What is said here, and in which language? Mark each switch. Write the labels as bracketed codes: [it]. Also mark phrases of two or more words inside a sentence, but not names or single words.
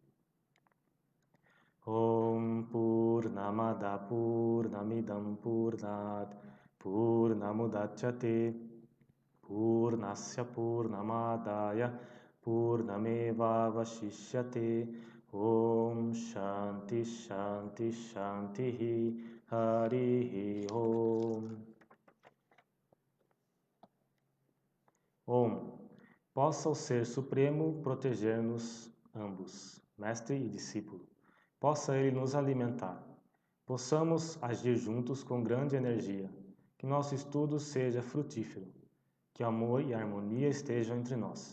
[sa] ॐ पूर्णमदः पूर्णमिदं पूर्णात् पूर्णमुदच्यते पूर्णस्य पूर्णमादाय पूर्णमेव वशिष्यते. ॐ शान्तिः शान्तिः शान्तिः. हरिः ॐ। ॐ. [pt] Possa o Ser Supremo proteger-nos ambos, mestre e discípulo. Possa Ele nos alimentar. Possamos agir juntos com grande energia. Que nosso estudo seja frutífero. Que amor e harmonia estejam entre nós.